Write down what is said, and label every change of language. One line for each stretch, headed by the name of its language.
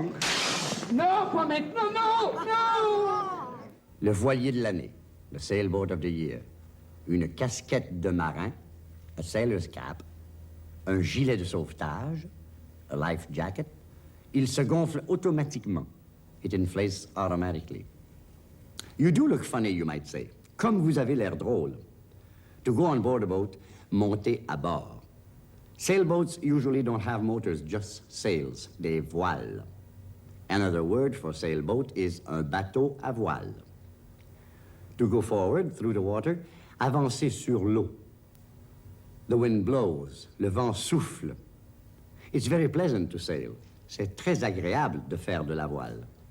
French: Oui. Non, pas maintenant, non! Non! Le voilier de l'année,
English: the sailboat of the year.
French: Une casquette de marin,
English: a sailor's cap,
French: un gilet de sauvetage,
English: a life jacket.
French: Il se gonfle automatiquement.
English: It inflates automatically. You do look funny, you might say.
French: Comme vous avez l'air drôle.
English: To go on board a boat,
French: montez à bord.
English: Sailboats usually don't have motors, just sails,
French: des voiles.
English: Another word for sailboat is
French: un bateau à voile.
English: To go forward through the water,
French: avancer sur l'eau.
English: The wind blows,
French: le vent souffle.
English: It's very pleasant to sail.
French: C'est très agréable de faire de la voile.